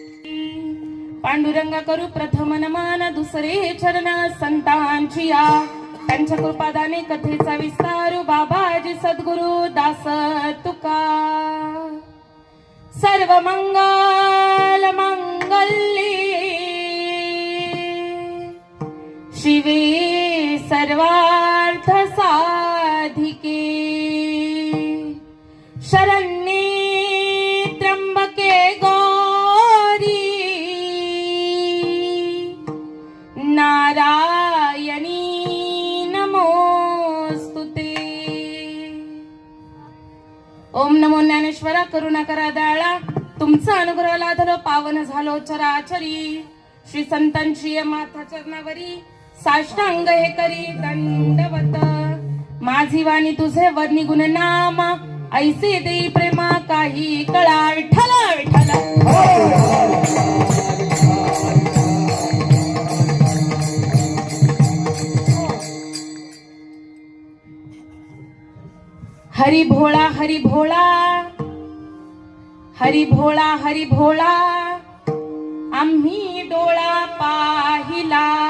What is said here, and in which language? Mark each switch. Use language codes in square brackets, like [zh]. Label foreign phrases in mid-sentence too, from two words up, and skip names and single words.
[mr] पांडुरंगा करू प्रथम नमन दुसरे चरण संतांची या त्यांच्या कृपादाने कथेचा विस्तार बाबाजी सद्गुरु दास तुका. [sa] सर्व मंगल मंगल्ये शिवे सर्वार्थ साधिके शरण्ये त्र्यंबके गौरी नारायणी नमोस्तुते. [mr] ओम नमो ज्ञानेश्वरा करुणा करा दयाळा. तुमचा अनुग्रह लाधलो पावन झालो चराचरी. श्री संतांची माथा चरणावरी साष्टांग हे करी दंडवत. माझी वाणी तुझे वर्णी गुण नाम ऐसे देई प्रेमा काही कळा. विठ्ठला विठ्ठला हरी भोळा हरी भोळा हरी भोळा हरी भोळा आम्ही डोळा पाहिला.